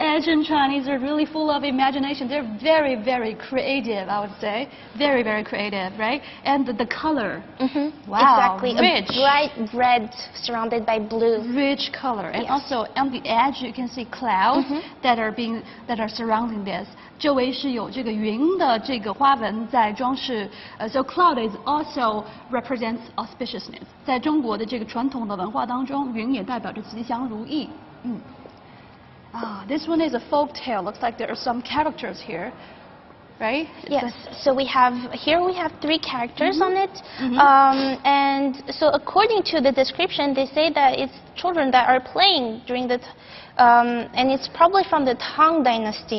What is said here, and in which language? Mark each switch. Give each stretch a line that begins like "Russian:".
English: Asian Chinese are really full of imagination. They're very, very creative, I would say. Very, very creative, right? And the color. Wow. Exactly. Rich. A bright red surrounded by blue. Rich color. And also on the edge you can see clouds that are surrounding this.
Chinese: 周围是有这个云的这个花纹在装饰。
English: So cloud is also represents auspiciousness.
Chinese: 在中国的这个传统的文化当中，云也代表着吉祥如意。
English: This one is a folk tale. Looks like there are some characters here, right? Yes. So we have 3 characters on it, and so according to the description, they say that it's children that are playing during the, and it's probably from the Tang Dynasty.